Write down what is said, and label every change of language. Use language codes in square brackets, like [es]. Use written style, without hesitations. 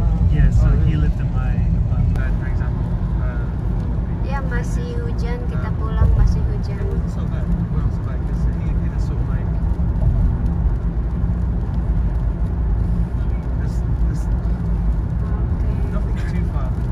[en] Yeah, so he lived in my apartment, for example. [id] Ya masih hujan, kita pulang masih hujan. [en] It wasn't so bad. It wasn't so bad because he was sort of like this nothing too far.